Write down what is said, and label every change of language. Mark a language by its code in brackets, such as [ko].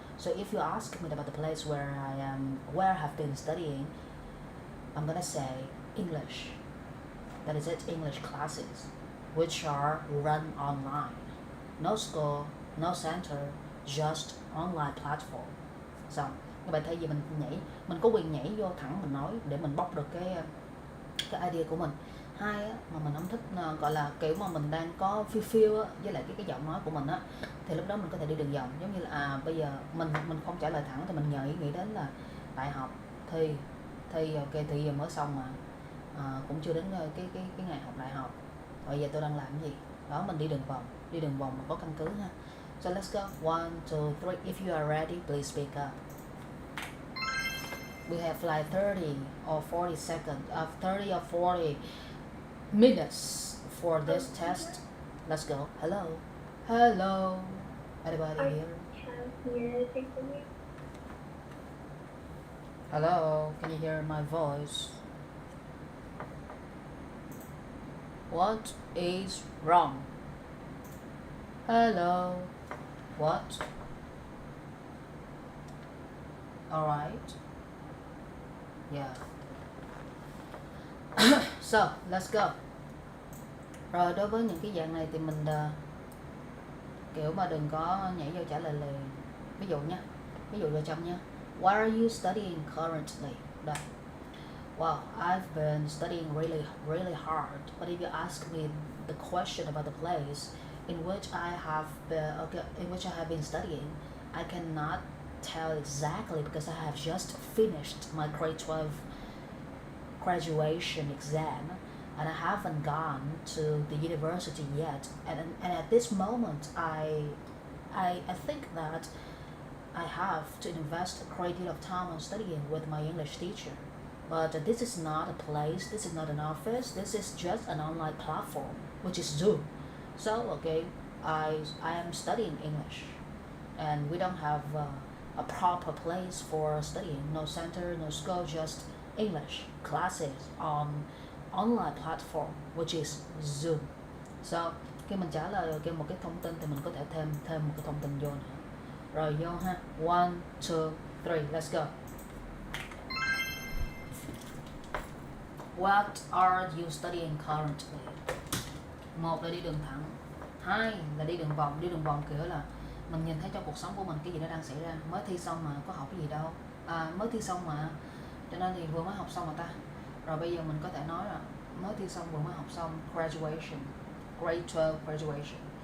[en] So if you ask me about the place where I have been studying, I'm gonna say English. That is it, English classes, which are run online. No school, no center, just online platform. [vi] Xong, như vậy thay vì mình có quyền nhảy vô thẳng mình nói để mình bóc được cái idea của mình. Hai á, mà mình không thích gọi là kiểu mà mình đang có feel á, với lại cái giọng nói của mình á, thì lúc đó mình có thể đi đường vòng, giống như là bây giờ mình không trả lời thẳng thì mình nghĩ đến là đại học, thi ok, thì giờ mới xong mà, cũng chưa đến cái ngày học đại học, rồi giờ tôi đang làm cái gì đó, mình đi đường vòng mà có căn cứ ha. [en] So let's go. 1, 2, 3. If you are ready, please speak up. We have like 30 or 40 seconds, 30 or 40 minutes for this test. Let's go. Hello. Hello. Anybody I here? can't hear anything from you. Hello. Can you hear my voice? What is wrong? Hello. What? Alright. Yeah. So, let's go. [vi] Rồi đối với những cái dạng này thì mình kiểu mà đừng có nhảy vô trả lời liền. Ví dụ vô trong nha. [en] What are you studying currently? Đây. Well, I've been studying really, really hard. But if you ask me the question about the place in which I have been studying, I cannot tell exactly because I have just finished my grade 12 graduation exam and I haven't gone to the university yet. And at this moment, I think that I have to invest a great deal of time on studying with my English teacher. But this is not a place, this is not an office, this is just an online platform, which is Zoom. So, okay, I am studying English, and we don't have a proper place for studying, no center, no school, just English classes on online platform, which is Zoom. [vi] So, khi mình trả lời một cái thông tin thì mình có thể thêm một cái thông tin vô nữa. Rồi vô ha. [en] 1, 2, 3, let's go. What are you studying currently? [vi] 1 là đi đường thẳng, 2 là đi đường vòng. Đi đường vòng kiểu là mình nhìn thấy trong cuộc sống của mình cái gì nó đang xảy ra. Mới thi xong mà, có học cái gì đâu. Mới thi xong mà, cho nên thì vừa mới học xong mà ta. Rồi bây giờ mình có thể nói là mới thi xong, vừa mới học xong, [en] graduation, grade 12 graduation.